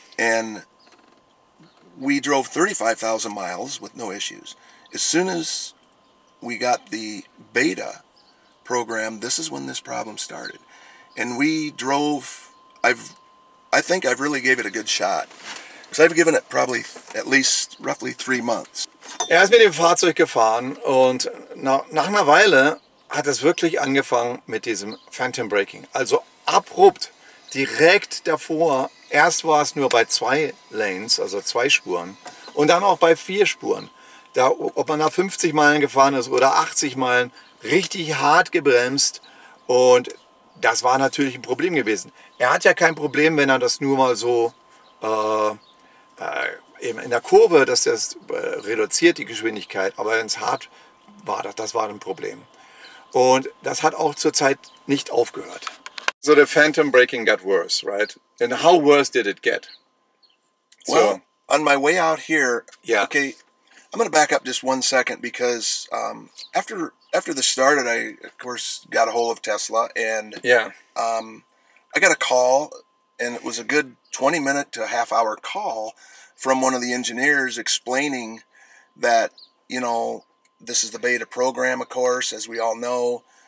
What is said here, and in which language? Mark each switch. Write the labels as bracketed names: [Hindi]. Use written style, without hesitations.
[English] And we drove 35,000 miles with no issues. As soon as we got the beta program, this is when this problem started. And we drove, I think I've really gave it a good shot. Because I've given it probably at least roughly 3 months. [German] Er ist mit dem Fahrzeug gefahren und nach einer Weile hat es wirklich angefangen mit diesem Phantom Braking. Also abrupt, direkt davor. Erst war es nur bei 2 Lanes, also 2 Spuren. Und dann auch bei 4 Spuren. Da, ob man nach 50 Meilen gefahren ist oder 80 Meilen, richtig hart gebremst. Und das war natürlich ein Problem gewesen. Er hat ja kein Problem, wenn er das nur mal so eben in der Kurve, das reduziert die Geschwindigkeit, aber wenn es hart war, das war ein Problem. Und das hat auch zur Zeit nicht aufgehört. [English] So the phantom braking got worse, right? And how worse did it get? Well, on my way out here, yeah. Okay, I'm going to back up just 1 second because after this started, I of course got a hold of Tesla, and yeah. I got a call, and it was a good 20-minute to a half-hour call from one of the engineers explaining that, you know, this is the beta program, of course, as we all know.